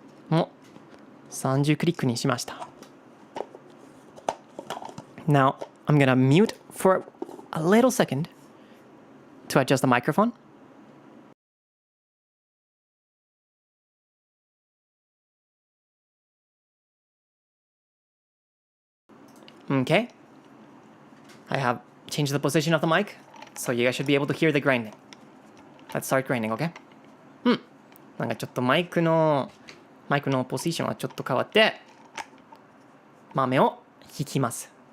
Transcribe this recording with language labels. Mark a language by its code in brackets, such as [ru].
[ja] お、30クリックにしました。 [en] Now, I'm gonna mute for a little second to adjust the microphone. Okay. I have changed the position of the mic, so you guys should be able to hear the grinding. Let's start grinding, okay? [ja] なんかちょっとマイクのポジションはちょっと変わって、豆を引きます。